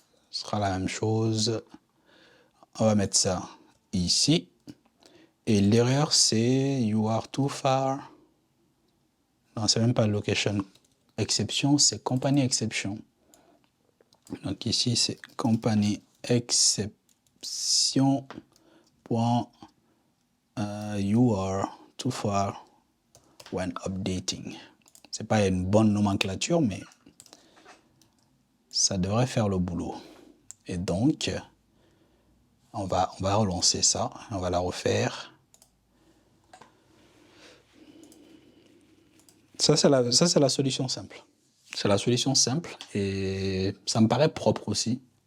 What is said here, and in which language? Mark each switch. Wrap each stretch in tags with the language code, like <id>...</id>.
<fr>Ce sera la même chose. On va mettre ça ici. Et l'erreur, c'est</fr> <en>you are too far.</en> <fr>Non, c'est même pas location exception, c'est company exception. Donc ici, c'est company exception.</fr> <en>You are too far when updating.</en> <fr>C'est pas une bonne nomenclature, mais ça devrait faire le boulot. Et donc, on va relancer ça, on va la refaire. Ça, c'est la solution simple. C'est la solution simple et ça me paraît propre aussi.</fr>